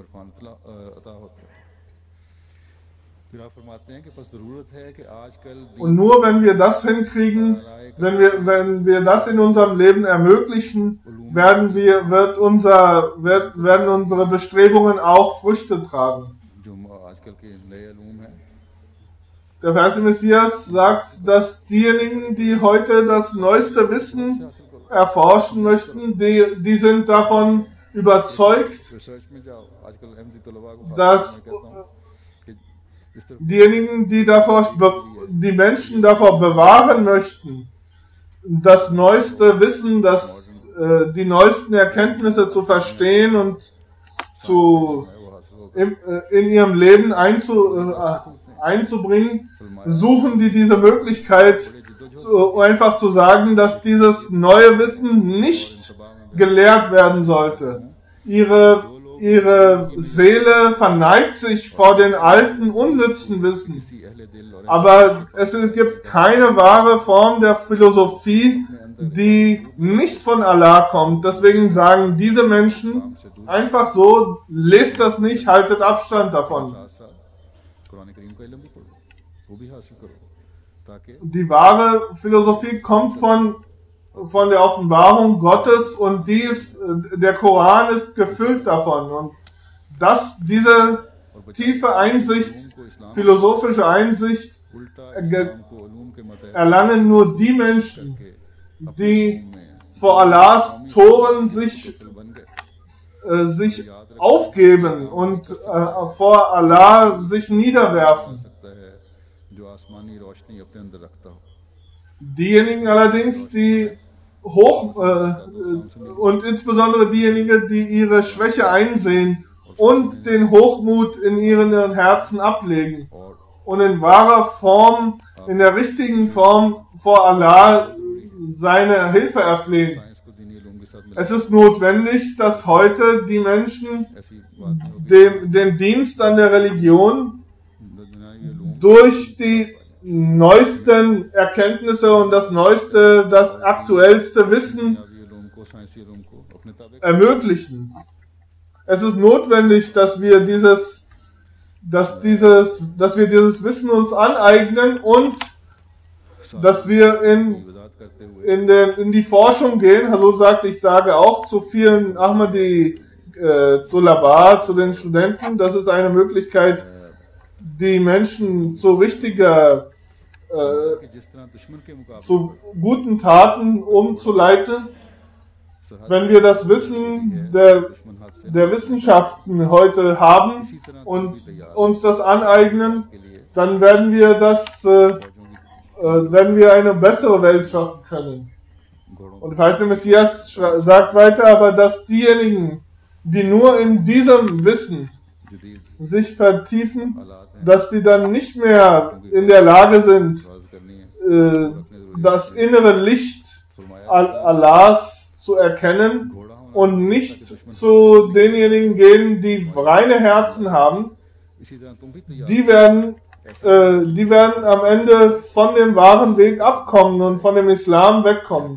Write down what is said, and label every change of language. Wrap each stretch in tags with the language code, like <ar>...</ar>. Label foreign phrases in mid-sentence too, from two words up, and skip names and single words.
<de>Und nur wenn wir das hinkriegen, wenn wir das in unserem Leben ermöglichen, werden unsere Bestrebungen auch Früchte tragen. Der Vers Messias sagt, dass diejenigen, die heute das neueste Wissen erforschen möchten, die sind davon überzeugt,</de> <ur>ریسرچ میں جاؤ آج کل احمدی طلبہ کو</ur> <de>dass</de> <ur>میں کہتا ہوں کہ اس طرف</ur> <de>diejenigen, die Menschen davor bewahren möchten, das neueste Wissen, die neuesten Erkenntnisse zu verstehen und</de> <ur>وہ حاصل ہوگا</ur> <de>in ihrem Leben einzubringen, suchen die diese Möglichkeit, einfach zu sagen, dass dieses neue Wissen nicht gelehrt werden sollte. Ihre Seele verneigt sich vor den alten, unnützen Wissen.</de> <ur>کسی اہلِ دل اور</ur> <de>Aber es gibt keine wahre Form der Philosophie, die nicht von Allah kommt. Deswegen sagen diese Menschen einfach so, lest das nicht, haltet Abstand davon.</de> <ur>ساتھ ساتھ قرآن کریم کا علم بھی پڑھو وہ بھی حاصل کرو تاکہ</ur> <de>Die wahre Philosophie kommt von der Offenbarung Gottes und der Koran ist gefüllt davon. Und diese tiefe Einsicht, philosophische Einsicht,</de> <ur>الٹا اسلام کو علوم کے مطلب</ur> <de>erlangen nur die Menschen, die vor Allahs Toren</de> <ur>بن گئے</ur> <de>sich aufgeben und vor Allah sich niederwerfen.</de> <ur>سکتا ہے جو آسمانی روشنی اپنے اندر رکھتا ہو</ur> <de>Diejenigen allerdings, die und insbesondere diejenigen, die ihre Schwäche einsehen und den Hochmut in ihren Herzen ablegen</de> <ur>और</ur> <de>und in wahrer Form, in der richtigen Form vor Allah seine Hilfe erflehen.</de> <ur>سائنس کو دینی علم کے ساتھ</ur> <de>Es ist notwendig, dass heute die Menschen</de> <ur>ایسی بات نہیں ہوگی</ur> <de>den Dienst an der Religion</de> <ur>دنیاوی علم</ur> <de>durch die neuesten Erkenntnisse und das aktuellste Wissen</de> <ur>دنیاوی علم کو سائنسی علم کو اپنے تابع</ur> <de>ermöglichen. Es ist notwendig, dass wir dieses Wissen uns aneignen und dass wir</de> <ur>وضاحت کرتے ہوئے</ur> <de>in die Forschung gehen. Also sagt, ich sage auch zu vielen Ahmadi Tulaba, zu den Studenten, das ist eine Möglichkeit, die Menschen zu</de> <ur>کہ جس طرح دشمن کے مقابلے</ur> <de>zu guten Taten umzuleiten. Wenn wir das Wissen</de> <ur>دشمن ہاتھ سے</ur> <de>der Wissenschaften heute haben und uns das aneignen,</de> <ur>کے لیے</ur> <de>dann werden wir eine bessere Welt schaffen können.</de> <ur>घोड़ों</ur> <de>Und Heiße Messias sagt weiter, aber dass diejenigen, die nur in diesem Wissen</de> <ur>जदीद</ur> <de>sich vertiefen,</de> <ur>حالات ہیں</ur> <de>dass sie dann nicht mehr in der Lage sind,</de> <ur>حفاظت کرنی ہے</ur> <de>das innere Licht Allahs zu erkennen und nicht zu denjenigen gehen, die reine Herzen haben,</de> <ur>اسی طرح تم بھی تیار</ur> <de>die werden am Ende von dem wahren Weg abkommen und von dem Islam wegkommen.</de>